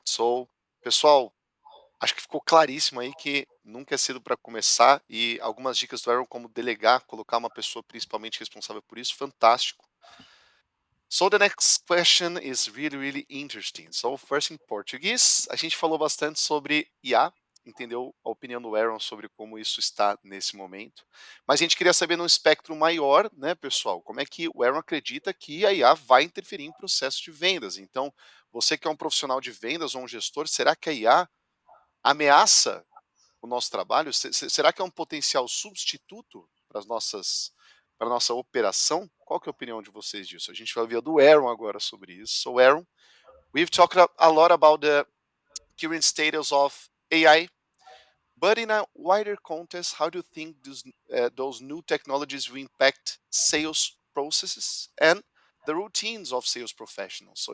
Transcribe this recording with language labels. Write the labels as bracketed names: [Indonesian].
[Portuguese] So, pessoal, acho que ficou claríssimo aí que nunca é cedo para começar e algumas dicas do Aaron como delegar, colocar uma pessoa principalmente responsável por isso, fantástico. [English] So the next question is really, really interesting. So first in [Portuguese] Português, a gente falou bastante sobre IA, entendeu a opinião do Aaron sobre como isso está nesse momento. Mas a gente queria saber num espectro maior, né, pessoal, como é que o Aaron acredita que a IA vai interferir em processo de vendas. Então, você que é um profissional de vendas ou um gestor, será que a IA ameaça o nosso trabalho? Será que é um potencial substituto para para a nossa operação? Qual que é a opinião de vocês disso? A gente vai ouvir do Aaron agora sobre isso. [English] So, Aaron, we've talked a lot about the current status of AI, but in a wider context, how do you think those new technologies will impact sales processes and the routines of sales professionals?